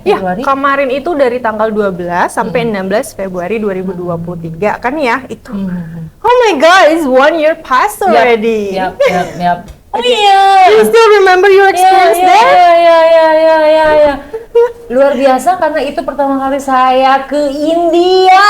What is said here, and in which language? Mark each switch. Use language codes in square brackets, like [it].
[id] Ya, kemarin itu dari tanggal 12 sampai 16 Februari 2023 kan ya itu. [en] Oh my God, it's 1 year past already. Yep. [id] Oh iya. [en] You still remember your experience there? [id] Ya. Luar biasa karena itu pertama kali saya ke India.